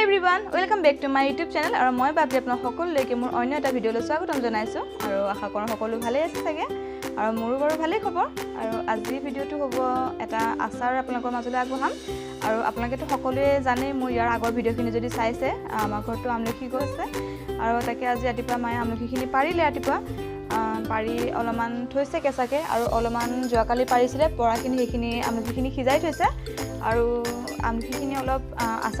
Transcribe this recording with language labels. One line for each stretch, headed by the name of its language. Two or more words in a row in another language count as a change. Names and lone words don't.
English: Everyone welcome back to my YouTube channel
Hindi: और मैं
Assamese: बाबी अपना सकलोলৈকে মোৰ অন্য এটা ভিডিঅ'লৈ স্বাগতম জনাইছো আৰু আশা কৰোঁ সকলো ভালে আছে থাকে আৰু মোৰো বাৰু ভালে খবৰ আৰু আজি ভিডিঅ'টো হ'ব এটা আচাৰ আপোনালোকৰ মাজলৈ আগবঢ়াম আৰু আপোনালোকেতো সকলোৱে জানে মোৰ ইয়াৰ আগৰ ভিডিঅ'খিনি যদি চাইছে আমাৰ ঘৰটো আমলখি গছ আছে আৰু তাকে আজি ৰাতিপুৱা মায়ে আমলখিখিনি পাৰিলে ৰাতিপুৱা পাৰি অলপমান থৈছে কেঁচাকে আৰু অলপমান যোৱাকালি পাৰিছিলে পৰাখিনি সেইখিনি আমলখিখিনি সিজাই থৈছে আৰু আমলখিখিনি অলপ আচাৰ